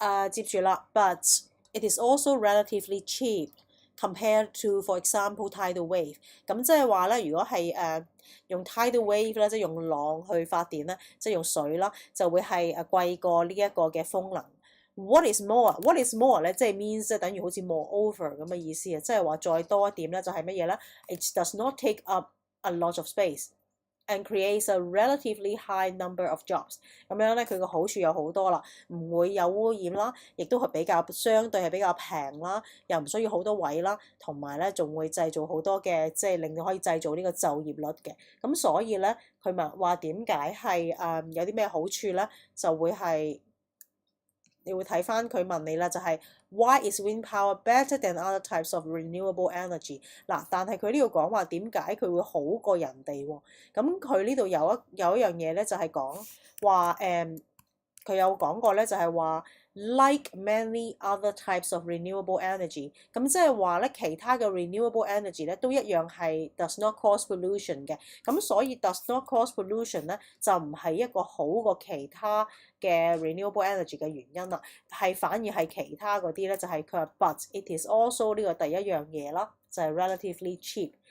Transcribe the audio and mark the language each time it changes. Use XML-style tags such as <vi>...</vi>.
<yue>接住啦 ，</yue> <en>but it is also relatively cheap。 Compared to, for example, tidal wave，</en> <yue>咁即係話咧，如果係用 tidal wave 咧，即係用浪去發電咧，即係用水啦，就會係貴過呢一個嘅風能。</yue> <en>What is more 咧，</en> <yue>即係 means 即係等於好似</yue> <en>moreover</en> <yue>咁嘅意思啊，即係話再多一點咧，就係乜嘢咧</yue> <en>？It does not take up a lot of space。And creates a relatively high number of jobs。</en> <yue>咁樣咧，佢個好處有好多啦，唔會有污染啦，亦都係相對係比較平啦，又唔需要好多位啦，同埋咧仲會製造好多嘅，即係令到可以製造呢個就業率嘅。咁所以咧，佢咪話點解係有啲咩好處咧？就會係你會睇翻佢問你啦，就係</yue> <en>Why is wind power better than other types of renewable energy？</en> <yue>嗱，但係佢呢度講話點解佢會好過人哋喎？咁佢呢度有一樣嘢咧，就係講話佢有講過咧，就係話</yue> <en>like many other types of renewable energy，</en> <yue>咁即係話咧，其他嘅 renewable energy 咧都一樣係</yue> <en>does not cause pollution</en> <yue>嘅，咁所以 does not cause pollution 咧就唔係一個好過其他嘅 renewable energy 嘅原因啦，係反而係其他嗰啲咧就係佢話</yue> <en>but it is also</en> <yue>呢個第一樣嘢啦，就係</yue> <en>relatively cheap。</en>